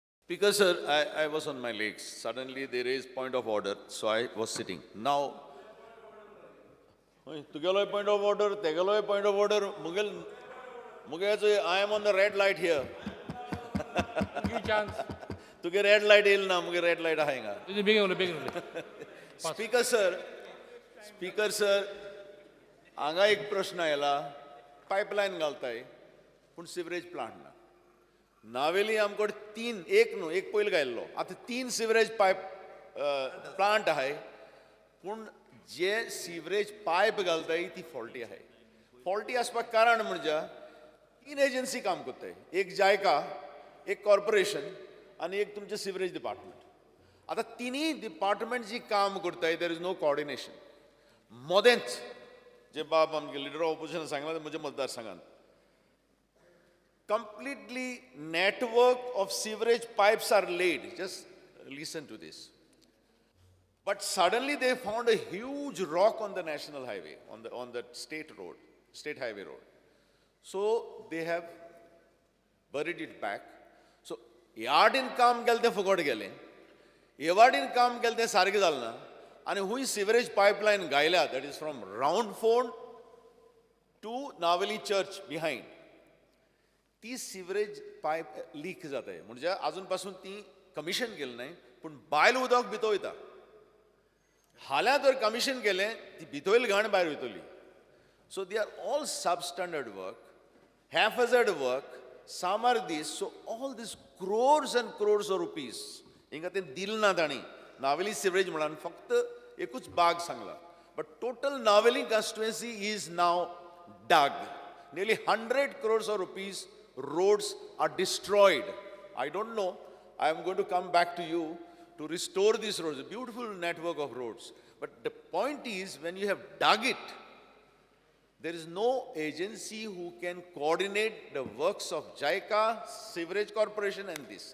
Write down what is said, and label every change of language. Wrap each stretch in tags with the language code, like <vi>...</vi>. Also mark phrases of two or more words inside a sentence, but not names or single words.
<en>Speaker sir, I was on my legs. Suddenly they raised point of order, so I was sitting. Now, Tugalo point of order, Tegalo point of order, Mugal, I am on the red light here. Give you chance.</en> <kok>तुगे</kok> <en>red light</en> <kok>येईल ना, मुगे</kok> <en>red light</en> <kok>आएगा.</kok> <en>Begin. Speaker sir,</en> <kok>हांगा एक प्रश्न आयला, pipeline घालताय, पूण</kok> <en>sewage plant</en> <kok>ना. नावेली आमकोड एक पॉइल गायल्लो. आता 3</kok> <en>sewage pipe plant</en> <kok>आहे, पूण जे</kok> <en>sewage pipe</en> <kok>घालताय ती faulty आहे. Faulty असपाक कारण म्हणजे 3 एजन्सी काम करताय. एक जायका, एक कॉर्पोरेशन आणि एक तुमचे</kok> <en>sewerage department.</en> <kok>आता तिन्ही डिपार्टमेंट जी काम करताय</kok> <en>there is no coordination.</en> <kok>मोदेंच जे बाब आमगे</kok> <en>leader of opposition</en> <kok>सांगला म्हजे मतदारसंघात</kok> <en>completely network of sewerage pipes are laid. Just listen to this. But suddenly they found a huge rock on the national highway, on the state highway road. So they have buried it back.</en> <kok>So यार्डीन काम केलें तें फुकट गेलें. येवाडीन काम केलें तें सारकें जालें ना. आनी हुंय</kok> <en>sewerage pipeline</en> <kok>गायल्या,</kok> <en>that is from Round Ford to Naveli Church behind.</en> <kok>ती</kok> <en>sewerage pipe</en> <kok>लीक जाताय. म्हणजे अजून पासून ती कमिशन केली नाही, पण बायल उदक भितर वयता. हाल्या तर कमिशन केलें, ती भितरली घाण भायर वयतली.</kok> <en>So they are all substandard work, haphazard work, some are this. So all these crores and crores of rupees,</en> <kok>हिंगा ते दिल ना ताणी. नावेली सिवरेज म्हणून फक्त एकूच बाग सांगला.</kok> <en>But total Naveli constituency is now dug. Nearly 100 crores of rupees roads are destroyed. I don't know. I am going to come back to you to restore these roads. A beautiful network of roads. But the point is, when you have dug it, there is no agency who can coordinate the works of JICA, Sewerage Corporation and this.</en>